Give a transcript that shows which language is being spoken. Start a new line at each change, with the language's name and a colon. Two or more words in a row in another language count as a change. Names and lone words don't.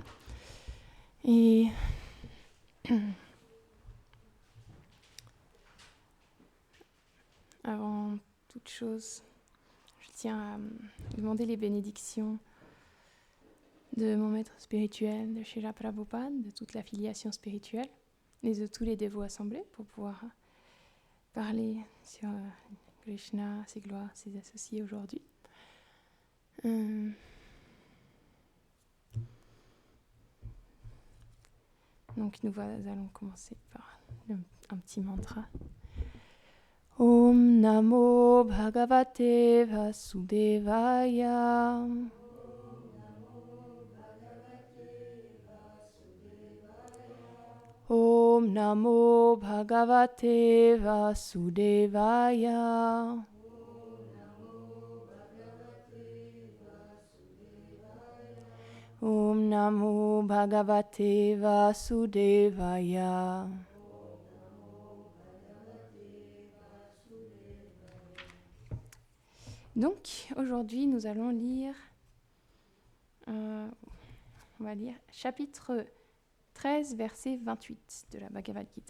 French: Et avant toute chose, je tiens à demander les bénédictions de mon maître spirituel, de Srila Prabhupada, de toute la filiation spirituelle et de tous les dévots assemblés pour pouvoir parler sur Krishna, ses gloires, ses associés aujourd'hui. Donc nous allons commencer par un petit mantra.
Sanskrit: ॐ नमो भगवते वासुदेवाय. ॐ नमो भगवते वासुदेवाय. ॐ नमो भगवते वासुदेवाय.
French: Donc, aujourd'hui, nous allons lire, on va lire chapitre 13, verset 28 de la Bhagavad Gita.